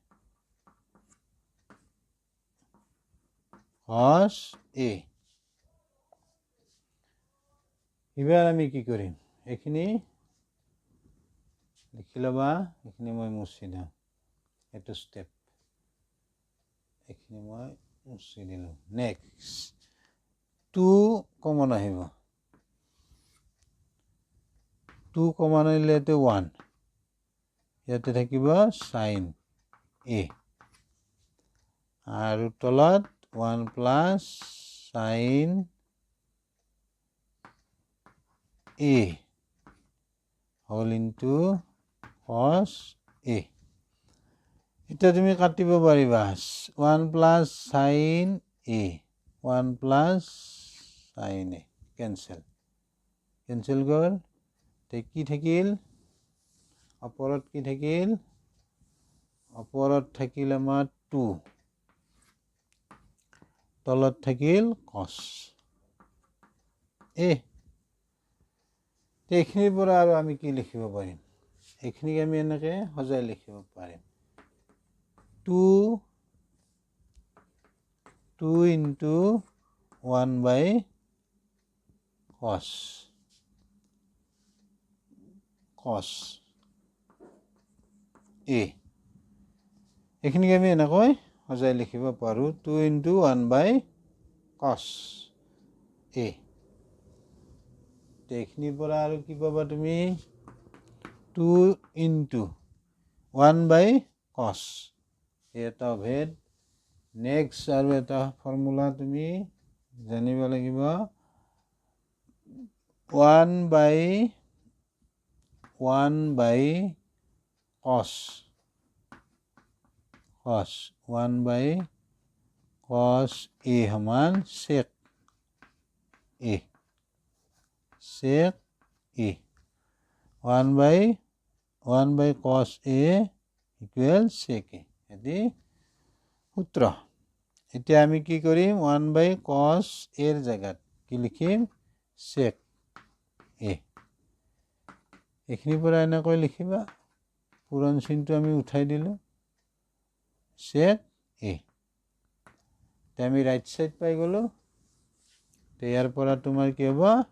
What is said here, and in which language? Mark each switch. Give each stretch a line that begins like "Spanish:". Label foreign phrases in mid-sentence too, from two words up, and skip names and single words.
Assamese: cos A এবাৰ আমি কি কৰিম এইখিনি লিখি লবা এইখিনি মই মুছি দিম এটো ষ্টেপ এইখিনি মই মুছি দিলোঁ নেক্সট 2 কমন আহিব 2 কমন আহিলে তো 1 ইয়াতে থাকিব sin A আৰু তলত 1 + sin
English: A whole into
Assamese: cos A এটা তুমি কাটিব পাৰিবা 1 + sin A 1 + sin A কেনসেল গ'ল তে কি থাকিল ওপৰত কি থাকিল ওপৰত থাকিল আমাৰ 2 তলত থাকিল cos A এইখিনিৰ পৰা আৰু আমি কি লিখিব পাৰিম এইখিনিক আমি এনেকৈ সজাই লিখিব পাৰিম 2 into 1 by cos A এইখিনিক আমি এনেকৈ সজাই লিখিব পাৰোঁ 2 into 1 by cos A এইখিনিৰ পৰা আৰু কি পাবা তুমি 2 into 1 by cos এটা ভেদ নেক্সট আৰু এটা ফৰ্মুলা তুমি জানিব লাগিব 1 by cos 1 by cos A সমান sec A 1 by cos A equal sec A
Bangla: এটি সূত্র
Assamese: এতিয়া আমি কি কৰিম 1 by cos A এর জায়গাত কি লিখিম sec A এইখিনিৰ পৰা এনেকৈ লিখিবা পুৰণ চিনটো আমি উঠাই দিলোঁ sec A তে আমি ৰাইট সাইড পাই গ'লো তে ইয়াৰ পৰা তোমাৰ কি হ'ব